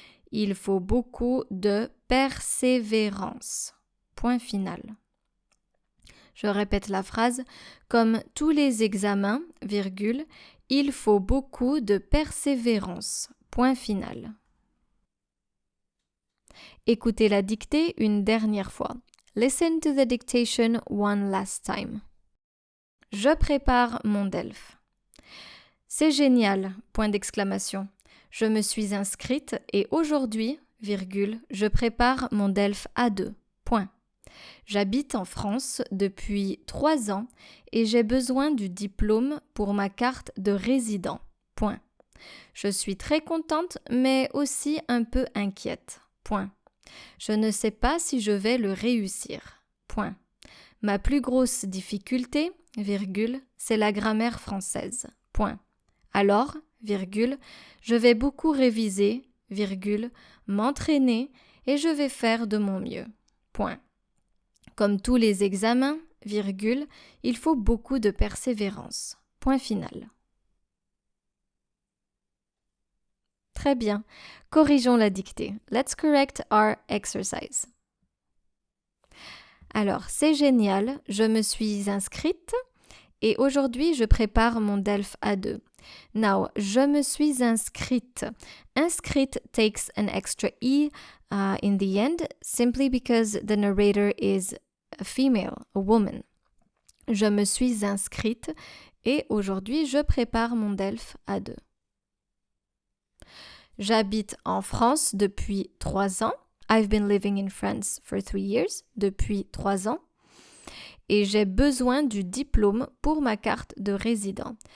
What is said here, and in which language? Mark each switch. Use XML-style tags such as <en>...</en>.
<fr>Il faut beaucoup de persévérance. Point final. Je répète la phrase. Comme tous les examens, virgule, il faut beaucoup de persévérance. Point final. Écoutez la dictée une dernière fois.</fr> <en>Listen to the dictation one last time.</en> <fr>Je prépare mon DELF. C'est génial, point d'exclamation. Je me suis inscrite et aujourd'hui, virgule, je prépare mon DELF A2. Point. J'habite en France depuis 3 ans et j'ai besoin du diplôme pour ma carte de résident. Point. Je suis très contente mais aussi un peu inquiète. Point. Je ne sais pas si je vais le réussir. Point. Ma plus grosse difficulté, virgule, c'est la grammaire française. Point. Alors, virgule, je vais beaucoup réviser, virgule, m'entraîner et je vais faire de mon mieux. Point. Comme tous les examens, virgule, il faut beaucoup de persévérance. Point final. Très bien. Corrigeons la dictée.</fr> <en>Let's correct our exercise.</en> <fr>Alors, c'est génial, je me suis inscrite et aujourd'hui, je prépare mon DELF A2. Now, je me suis inscrite.</fr> <en>Inscrite takes an extra E in the end, simply because the narrator is a female, a woman.</en> <fr>Je me suis inscrite et aujourd'hui, je prépare mon DELF A2. J'habite en France depuis 3 ans.</fr> <en>I've been living in France for 3 years,</en> <fr>depuis 3 ans. Et j'ai besoin du diplôme pour ma carte de résident.</fr>